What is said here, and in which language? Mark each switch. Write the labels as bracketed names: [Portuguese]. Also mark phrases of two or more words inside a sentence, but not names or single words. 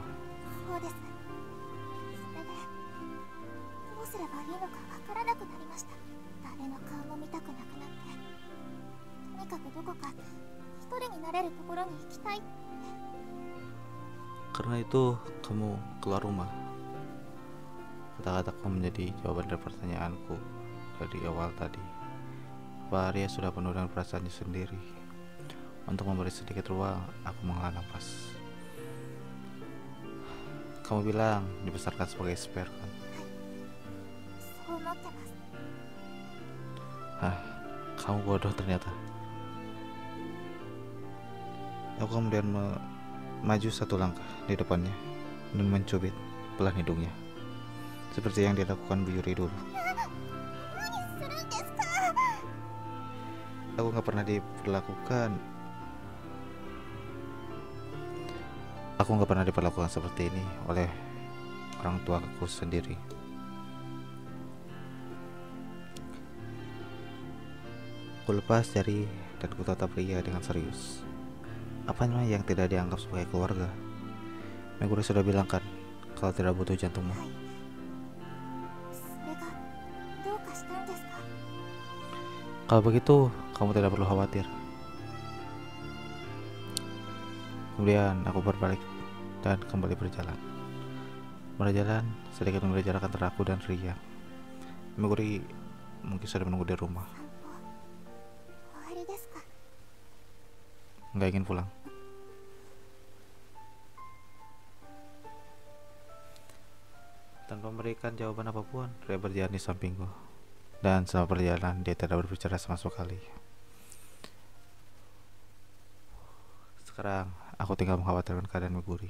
[Japanese] そうです。それでどうすればいいのかわからなくなりました。誰の顔も見たくなくなって、とにかくどこか一人になれるところに行きたいって。 [Indonesian] Karena itu kamu keluar rumah. Kata-kataku menjadi jawaban dari pertanyaanku dari awal tadi. Apa Arya sudah penuh dengan perasaannya sendiri? Untuk memberi sedikit ruang, aku menghela nafas. Kamu bilang dibesarkan sebagai spare kan? [Japanese] そう思ってます。 [Indonesian] Hah, kamu bodoh ternyata. Aku kemudian maju satu langkah di depannya dan mencubit belah hidungnya, seperti yang dilakukan Bu Yuri dulu. [Japanese] 何するんですか。 [Indonesian] Aku nggak pernah diperlakukan. Aku nggak pernah diperlakukan seperti ini oleh orang tuaku sendiri. Ku lepas jari dan ku tatap Ria dengan serius. Apanya yang tidak dianggap sebagai keluarga? Meguri sudah bilang kan kalau tidak butuh jantungmu. [Japanese] はい。それがどうかしたんですか。 [Indonesian] Kalau begitu, kamu tidak perlu khawatir. Kemudian aku berbalik dan kembali berjalan. Berjalan sedikit memberi jarak antara aku dan Ria. Meguri mungkin sudah menunggu di rumah. [Japanese] 散歩終わりですか。 [Indonesian] Nggak ingin pulang. Tanpa memberikan jawaban apapun, Ria berjalan di sampingku. Dan selama perjalanan dia tidak berbicara sama sekali. Sekarang aku tinggal mengkhawatirkan keadaan Meguri.